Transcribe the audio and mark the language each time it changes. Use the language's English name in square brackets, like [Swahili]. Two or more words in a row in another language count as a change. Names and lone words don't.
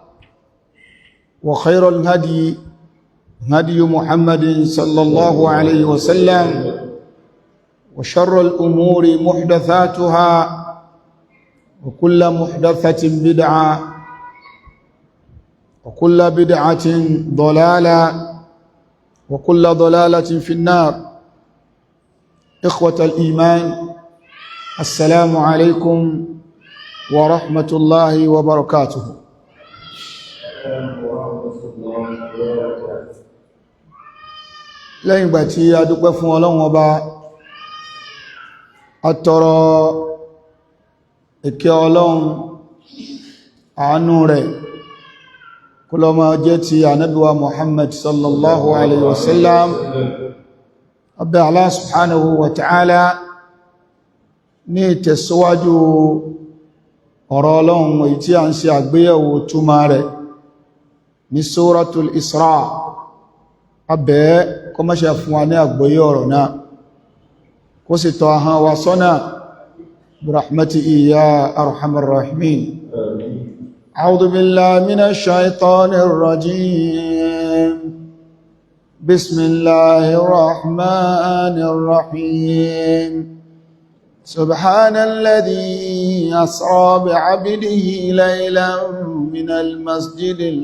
[Arabic] وخير الهدي هدي محمد صلى الله عليه وسلم وشر الأمور محدثاتها وكل محدثة بدعة وكل بدعة ضلالة وكل ضلالة في النار. إخوة الإيمان، السلام عليكم ورحمة الله وبركاته. [Yoruba] lẹ́yìn ìgbà tí a dúpẹ́ fún Ọlọ́run Ọba, atọrọ ìkẹ́ Ọlọ́run àánú rẹ̀ kó lọ máa jẹ́ ti Ànábì wa Muhammad [Arabic] صلى الله عليه وسلم. [Yoruba] Abẹ́ [Arabic] الله سبحانه وتعالى [Yoruba] ní ìtẹ̀síwájú ọ̀rọ̀ Ọlọ́run èyí tí a ń ṣe àgbéyẹ̀wò túmọ̀ rẹ̀ ní Suratul Isra. Abẹ́ kó má ṣe fún wa ní àgbọ́yé ọ̀rọ̀ náà, kó sì tọ́ ahọ́n wa sọ́nà [Arabic] برحمته يا أرحم الراحمين. أعوذ بالله من الشيطان الرجيم. بسم الله الرحمن الرحيم. سبحان الذي أسرى بعبده ليلا من المسجد